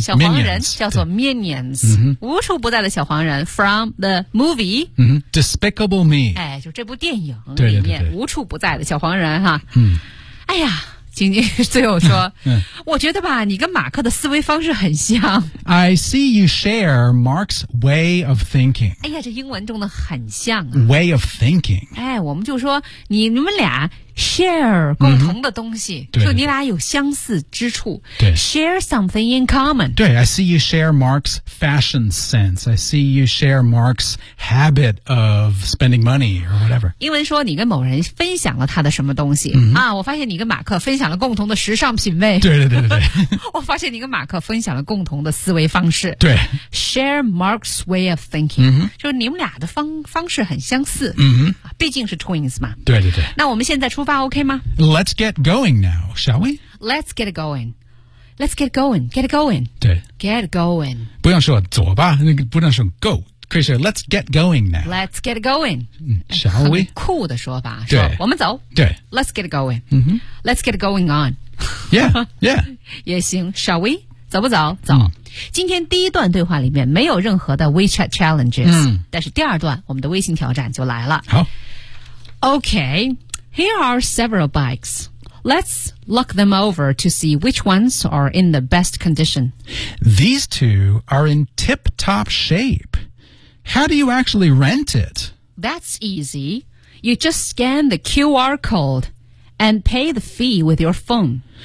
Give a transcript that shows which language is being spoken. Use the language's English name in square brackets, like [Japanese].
[Chinese] 小黄人 minions, 叫做 minions、 mm-hmm. 无处不在的小黄人 [English] from the movie、 mm-hmm. Despicable Me [Chinese] 哎，就这部电影里面对对对对无处不在的小黄人哈。嗯、哎呀晶晶最后说、嗯、我觉得吧你跟马克的思维方式很像 [English] I see you share Mark's way of thinking [Chinese] 哎呀这英文中的很像、啊、 [English] way of thinking [Chinese] 哎，我们就说你们俩Share 共同的东西、 mm-hmm. 就你俩有相似之处对 [English] Share something in common 对 I see you share Mark's fashion sense I see you share Mark's habit of spending money or whatever [Chinese] 英文说你跟某人分享了他的什么东西、 mm-hmm. 啊，我发现你跟马克分享了共同的时尚品味对对对对我发现你跟马克分享了共同的思维方式对 [English] Share Mark's way of thinking、 mm-hmm. [Chinese] 就是你们俩的方式很相似、 mm-hmm. 毕竟是 twins 嘛对对对那我们现在出发 OK 吗 [English] Let's get going now, shall we? Let's get going. Let's get going. Get going. [Chinese] 对 [English] Get going. [Chinese] 不用说左吧不能说 go. 可以说 [English] Let's get going now. Let's get going.、嗯、shall we? [Chinese] 很酷的说法对我们走对 [English] Let's get going.、 Mm-hmm. Let's get going on. Yeah, yeah. [Chinese] 也行 [English] shall we? [Chinese] 走不走走、嗯今天第一段对话里面没有任何的 WeChat challenges、嗯、但是第二段我们的微信挑战就来了好 [English] OK Here are several bikes Let's look them over to see which ones are in the best condition. These two are in tip-top shape. How do you actually rent it? That's easy. You just scan the QR code and pay the fee with your phone.